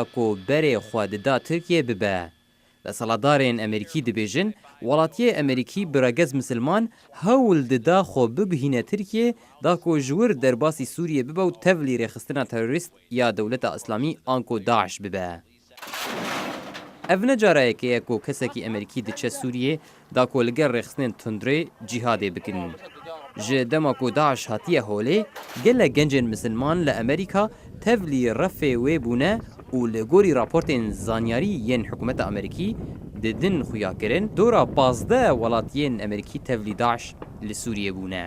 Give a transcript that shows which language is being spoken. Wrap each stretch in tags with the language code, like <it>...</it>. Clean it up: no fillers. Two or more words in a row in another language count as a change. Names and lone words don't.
<ku>کۆ بەرێ خواددا تورکیە ببە لە سەڵاتدارێن ئەمریکی دەبێژن وڵاتیە ئەمریکی برەگەز مسلمان هەوڵ ددا خۆ ببهینە تورکیە دا کۆ ژوور دەرباسی سووریە ببە و تەڤلی ڕێخستنە تەرۆریست یا دەوڵەتە ئەسلامی ئانکۆ داعش ببە ئەڤ نەجارایەکەیە کۆ کەسێکی ئەمریکی دچە سووریە دا کۆ لەگەر ڕێخستنێن توندرێ جیهادێ بکردن ji dema ku Daeş hatiye holê gelek gencên Misilman li Amerîka tevlî refê wê bûne û li gorî raportên zanyarî yên hikûmeta Amerîkî di din xuyakirin dora 15 welatiyên Amerîkî tevlî Daeş li Sûriyê bûne.</ku>